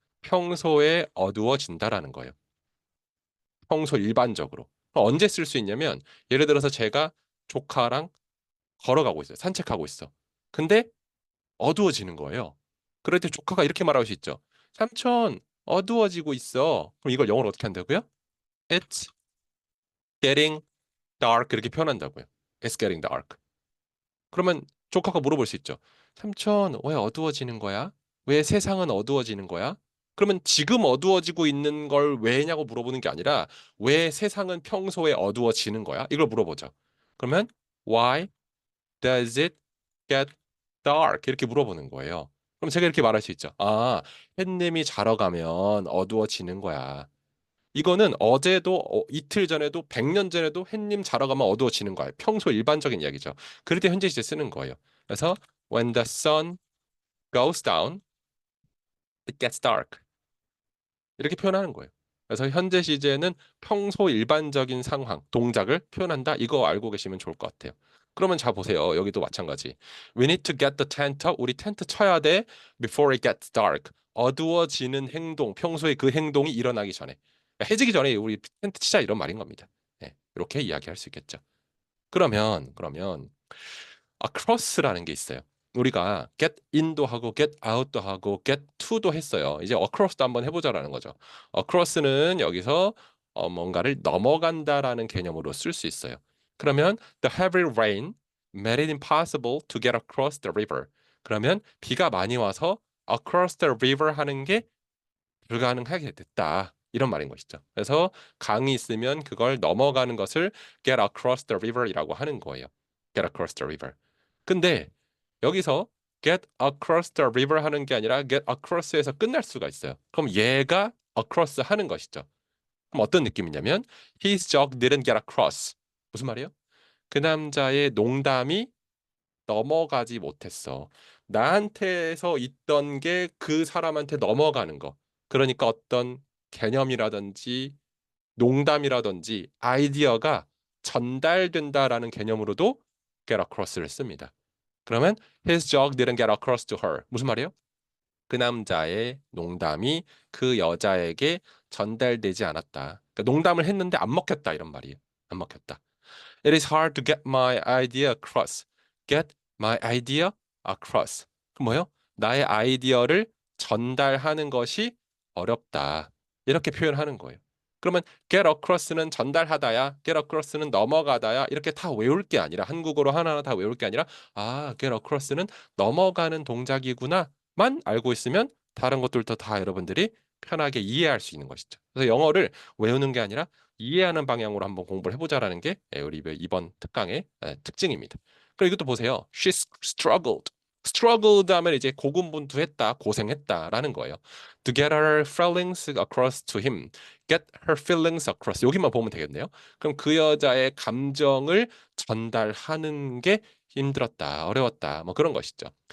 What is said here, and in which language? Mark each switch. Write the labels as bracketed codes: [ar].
[ko] 평소에 어두워진다라는 거예요. 평소 일반적으로. 그럼 언제 쓸 수 있냐면 예를 들어서 제가 조카랑 걸어가고 있어요. 산책하고 있어. 근데 어두워지는 거예요. 그럴 때 조카가 이렇게 말할 수 있죠. 삼촌, 어두워지고 있어. 그럼 이걸 영어로 어떻게 한다고요? [en] It's getting dark [ko] 이렇게 표현한다고요. [en] It's getting dark. [ko] 그러면 조카가 물어볼 수 있죠. 삼촌, 왜 어두워지는 거야? 왜 세상은 어두워지는 거야? 그러면 지금 어두워지고 있는 걸 왜냐고 물어보는 게 아니라 왜 세상은 평소에 어두워지는 거야? 이걸 물어보죠. [en] 그러면 Why does it get dark? [ko] 이렇게 물어보는 거예요. 그럼 제가 이렇게 말할 수 있죠. 아, 햇님이 자러 가면 어두워지는 거야. 이거는 어제도 이틀 전에도 100년 전에도 햇님 자러 가면 어두워지는 거예요. 평소 일반적인 이야기죠. 그럴 때 현재 시제 쓰는 거예요. [en] 그래서 when the sun goes down, it gets dark. [ko] 이렇게 표현하는 거예요. 그래서 현재 시제는 평소 일반적인 상황, 동작을 표현한다. 이거 알고 계시면 좋을 것 같아요. 그러면 자 보세요. 여기도 마찬가지. [en] We need to get the tent up. [ko] 우리 텐트 쳐야 돼. [en] Before it gets dark. [ko] 어두워지는 행동, 평소에 그 행동이 일어나기 전에. 해지기 전에 우리 텐트 치자 이런 말인 겁니다. 네, 이렇게 이야기할 수 있겠죠. 그러면 across라는 게 있어요. 우리가 get in도 하고 get out도 하고 get to도 했어요. 이제 across도 한번 해보자라는 거죠. across는 여기서 뭔가를 넘어간다라는 개념으로 쓸 수 있어요. [en] 그러면 the heavy rain made it impossible to get across the river. [ko] 그러면 비가 많이 와서 [en] across the river [ko] 하는 게 불가능하게 됐다. 이런 말인 것이죠. 그래서 강이 있으면 그걸 넘어가는 것을 [en] get across the river [ko] 이라고 하는 거예요. get across the river. 근데 여기서 [en] get across the river [ko] 하는 게 아니라 get across에서 끝날 수가 있어요. 그럼 얘가 across 하는 것이죠. 그럼 어떤 느낌이냐면 [en] his joke didn't get across. [ko] 무슨 말이에요? 그 남자의 농담이 넘어가지 못했어. 나한테서 있던 게 그 사람한테 넘어가는 거. 그러니까 어떤 개념이라든지 농담이라든지 아이디어가 전달된다라는 개념으로도 get across를 씁니다. [en] 그러면 his joke didn't get across to her. [ko] 무슨 말이에요? 그 남자의 농담이 그 여자에게 전달되지 않았다. 그러니까 농담을 했는데 안 먹혔다 이런 말이에요. 안 먹혔다. [en] It is hard to get my idea across. Get my idea across. [ko] 그 뭐요? 나의 아이디어를 전달하는 것이 어렵다. 이렇게 표현하는 거예요. 그러면 get across는 전달하다야, get across는 넘어가다야 이렇게 다 외울 게 아니라 한국어로 하나하나 다 외울 게 아니라 get across는 넘어가는 동작이구나만 알고 있으면 다른 것들도 다 여러분들이 편하게 이해할 수 있는 것이죠. 그래서 영어를 외우는 게 아니라 이해하는 방향으로 한번 공부를 해보자라는 게 우리 이번 특강의 특징입니다. 그리고 이것도 보세요. [en] She struggled. [ko] struggled 하면 이제 고군분투했다, 고생했다라는 거예요. [en] To get her feelings across to him. get her feelings across. [ko] 여기만 보면 되겠네요. 그럼 그 여자의 감정을 전달하는 게 힘들었다, 어려웠다, 뭐 그런 것이죠.